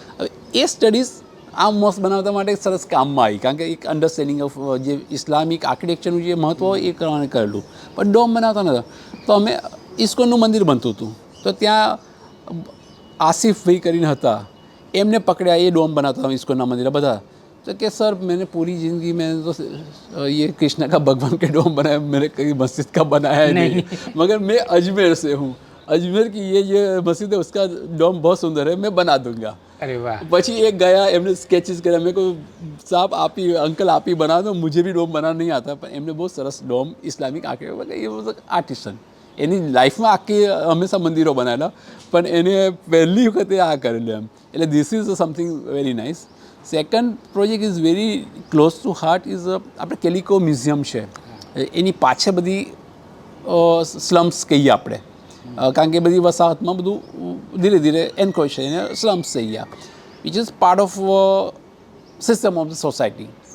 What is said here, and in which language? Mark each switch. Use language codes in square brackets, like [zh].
[gu] હવે એ સ્ટડીઝ આ મોસ બનાવતા માટે સરસ કામમાં આવી, કારણ કે એક અન્ડરસ્ટેન્ડિંગ ઓફ જે ઇસ્લામિક આર્કિટેક્ચરનું જે મહત્ત્વ હોય એ કરવાનું કરેલું. પણ ડોમ બનાવતા નહોતા. તો અમે ઇસ્કોનનું મંદિર બનતું હતું, તો ત્યાં આસિફભાઈ કરીને હતા, એમને પકડ્યા, એ ડોમ બનાવતા હતા ઇસ્કોનના મંદિર બધા. [hi] तो कि सर मैंने पूरी ज़िंदगी में तो ये कृष्ण का भगवान के डोम बनाया, मैंने कहीं मस्जिद का बनाया ही नहीं, मगर मैं अजमेर से हूँ, अजमेर की ये मस्जिद है, उसका डोम बहुत सुंदर है, मैं बना दूंगा. अरे वाह. [gu] પછી એક ગયા, એમને સ્કેચીસ કર્યા. મેં કહ્યું સાહેબ અંકલ [hi] आप ही बना दो, मुझे भी डोम बनाना नहीं आता. [gu] પણ એમને બહુ સરસ ડોમ ઇસ્લામિક આર્કિટેક્ટ, એ આર્ટિસ્ટન એની લાઈફમાં આખી હંમેશા મંદિરો બનાવેલા, પણ એને પહેલી વખતે આ કરેલું એમ. એટલે [en] This is something very nice. Second project is very close to heart, [gu] is આપણે કેલિકો મ્યુઝિયમ છે, એની પાછળ બધી સ્લમ્સ કહીએ આપણે, કારણ કે બધી વસાહતમાં બધું ધીરે ધીરે એન્ક્રોચ થઈને સ્લમ્સ થઈ ગયા, [en] Which is part of system of the society.